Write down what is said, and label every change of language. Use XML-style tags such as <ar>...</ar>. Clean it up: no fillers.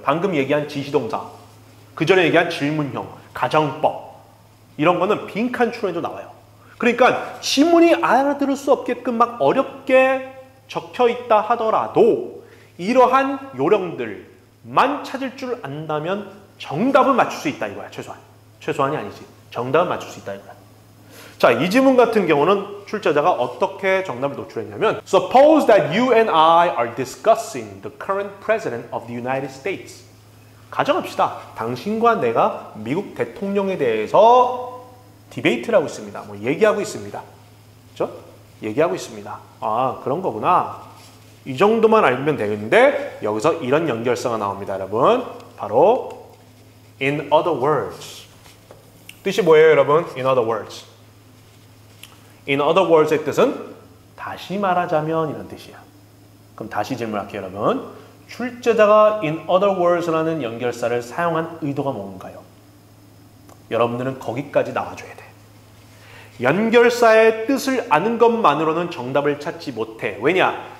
<ko>방금 얘기한 지시동사, 그 전에 얘기한 질문형, 가정법, 이런 거는 빈칸 추론에도 나와요. 그러니까 지문이 알아들을 수 없게끔 막 어렵게 적혀 있다 하더라도 이러한 요령들만 찾을 줄 안다면 정답은 맞출 수 있다 이거야. 최소한. 최소한이 아니지. 정답은 맞출 수 있다 이거야. 자, 이 지문 같은 경우는 출제자가 어떻게 정답을 노출했냐면,</ko> <en>Suppose that you and I are discussing the current president of the United States.</en> <ko>가정합시다. 당신과 내가 미국 대통령에 대해서 디베이트를 하고 있습니다. 뭐 얘기하고 있습니다. 그렇죠? 얘기하고 있습니다. 아, 그런 거구나. 이 정도만 알면 되는데 여기서 이런 연결사가 나옵니다, 여러분. 바로 in other words. 뜻이 뭐예요, 여러분? in other words. in other words의 뜻은 다시 말하자면 이런 뜻이야. 그럼 다시 질문할게요, 여러분. 출제자가 in other words라는 연결사를 사용한 의도가 뭔가요? 여러분들은 거기까지 나와줘야 돼. 연결사의 뜻을 아는 것만으로는 정답을 찾지 못해. 왜냐?</ko>